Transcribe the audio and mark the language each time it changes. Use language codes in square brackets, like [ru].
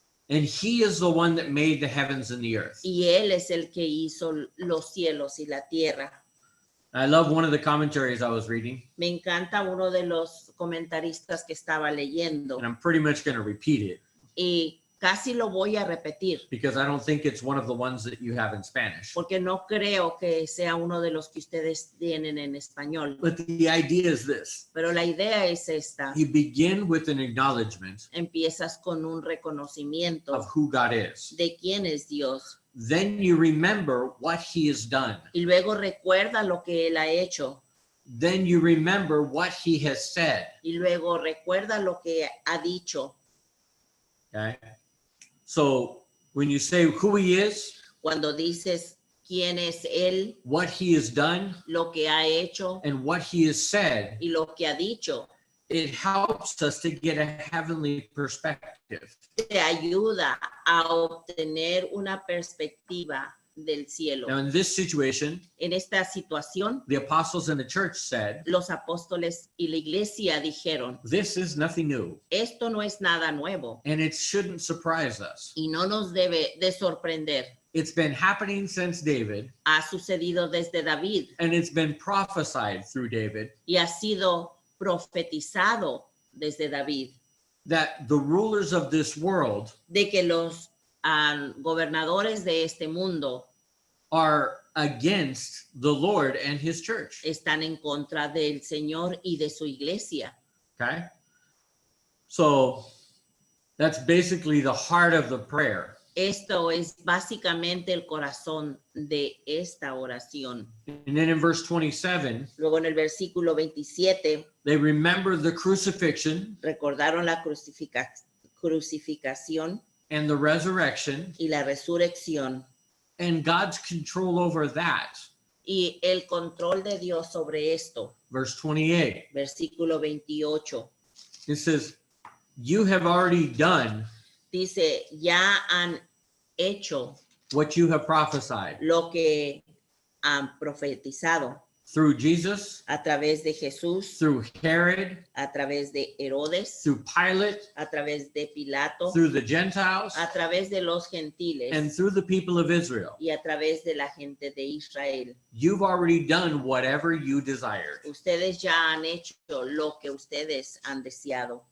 [en] and He is the one that made the heavens and the earth. [es] y Él es el que hizo los cielos y la tierra. [en] I love one of the commentaries I was reading, [es] Me encanta uno de los comentaristas que estaba leyendo [en] and I'm pretty much going to repeat it [es] y casi lo voy a repetir [en] because I don't think it's one of the ones that you have in Spanish. [es] porque no creo que sea uno de los que ustedes tienen en español. [en] But the idea is this. [es] Pero la idea es esta. [en] You begin with an acknowledgement [es] Empiezas con un reconocimiento [en] of who God is. [es] de quién es Dios [en] Then you remember what He has done. [es] y luego recuerda lo que Él ha hecho [en] Then you remember what He has said. [es] y luego recuerda lo que ha dicho. [en] Okay? So when you say who He is, [es] Cuando dices quién es Él, [en] what He has done, [es] lo que ha hecho [en] and what He has said, [es] y lo que ha dicho, [en] it helps us to get a heavenly perspective. [es] te ayuda a obtener una perspectiva del cielo. [en] Now, in this situation, [es] En esta situación, [en] the apostles in the church said, [es] los apóstoles y la iglesia dijeron, [en] this is nothing new, [es] esto no es nada nuevo [en] and it shouldn't surprise us. [es] y no nos debe de sorprender. [en] It's been happening since David, [es] Ha sucedido desde David [en] and it's been prophesied through David [es] y ha sido profetizado desde David [en] that the rulers of this world [es] de que los gobernadores de este mundo [en] are against the Lord and His church. [es] están en contra del Señor y de su iglesia. [en] Okay? So that's basically the heart of the prayer. [es] Esto es básicamente el corazón de esta oración. [en] And then in verse 27, [es] Luego en el versículo 27 [en] they remember the crucifixion [es] recordaron la crucificación [en] and the resurrection [es] y la resurrección [en] and God's control over that. [es] y el control de Dios sobre esto. [en] Verse 28, [es] Versículo 28 [en] it says, you have already done [es] dice, ya han hecho [en] what you have prophesied [es] lo que han profetizado [en] through Jesus, [es] a través de Jesús, [en] through Herod, [es] a través de Herodes, [en] through Pilate, [es] a través de Pilato, [en] through the Gentiles, [es] a través de los gentiles [en] and through the people of Israel. [es] y a través de la gente de Israel. [en] You've already done whatever you desired. [es] Ustedes ya han hecho lo que ustedes han deseado.